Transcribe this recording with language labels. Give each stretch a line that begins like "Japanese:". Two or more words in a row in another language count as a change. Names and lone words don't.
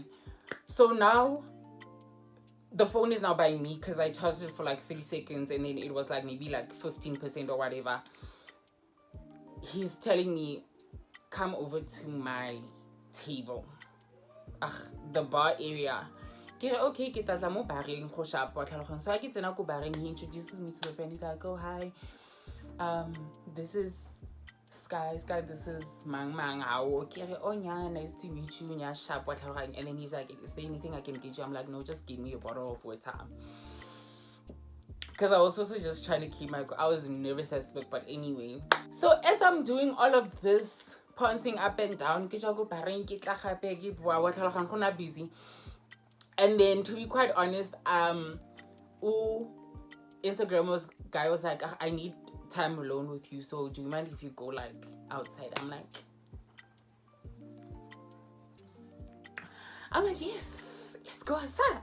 English: So now the phone is now by me because I charged it for like 3 seconds and then it was like maybe like 15% or whatever. He's telling me, come over to my table. The bar area.
Tswana: Okay, ke tla mo bareng go sharp wa tlhaloganya.
English: So I get
Tswana: tsena go bareng,
English: he introduces me to the friend. He's like, oh hi, this is Sky, this is Mang how okay, oh yeah, nice to meet you, yeah,
Tswana: sharp wa tlhaloganya.
English: And then he's like, is there anything I can get you? I'm like, no, just give me a bottle of water. Because I was also just trying to keep I was nervous as fuck, but anyway. So as I'm doing all of this, pouncing up and down,
Tswana: ke go bareng ke tla gape ke bua wa tlhaloganya gona busy.
English: And then to be quite honest, Instagram guy was like, I need time alone with you, so do you mind if you go like outside? I'm like yes, let's go outside.